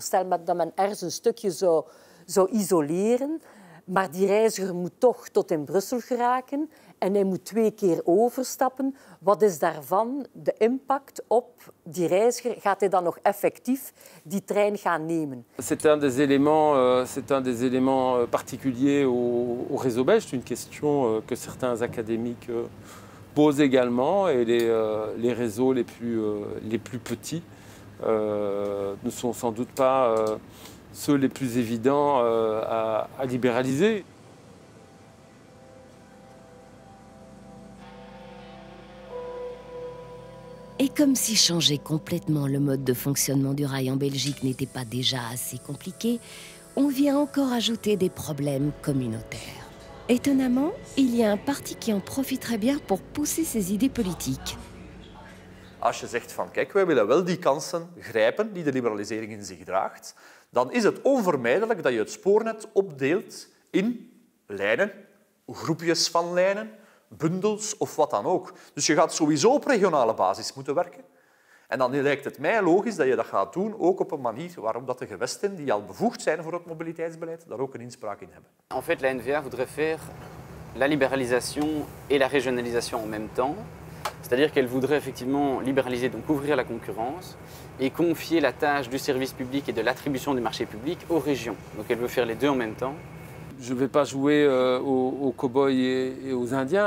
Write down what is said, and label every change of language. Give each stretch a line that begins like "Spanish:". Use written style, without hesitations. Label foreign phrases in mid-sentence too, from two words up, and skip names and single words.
Dutch: Stel dat men ergens een stukje zou isoleren, maar die reiziger moet toch tot in Brussel geraken en hij moet 2 keer overstappen. Wat is daarvan de impact op die reiziger? Gaat hij dan nog effectief die trein gaan nemen?
French: C'est un des éléments particuliers au réseau belge. C'est une question que certains académiques posent également. Et les réseaux les plus petits ne sont sans doute pas ceux les plus évidents à libéraliser. Et comme si changer complètement le mode de fonctionnement du rail en Belgique n'était pas déjà assez compliqué, on vient encore ajouter des problèmes communautaires. Étonnamment, il y a un parti qui en profiterait bien pour pousser ses idées politiques.
Dutch: Als je zegt van kijk, wij willen wel die kansen grijpen die de liberalisering in zich draagt, dan is het onvermijdelijk dat je het spoornet opdeelt in lijnen, groepjes van lijnen, bundels of wat dan ook. Dus je gaat sowieso op regionale basis moeten werken. En dan lijkt het mij logisch dat je dat gaat doen ook op een manier waarop dat de gewesten die al bevoegd zijn voor het mobiliteitsbeleid daar ook een inspraak in hebben.
French: En fait, la NVA voudrait faire la libéralisation et la régionalisation en même temps. C'est-à-dire qu'elle voudrait effectivement libéraliser, donc ouvrir la concurrence et confier la tâche du service public et de l'attribution des marchés publics aux régions. Donc elle veut faire les deux en même temps. Je ne vais pas jouer aux cow-boys et aux Indiens.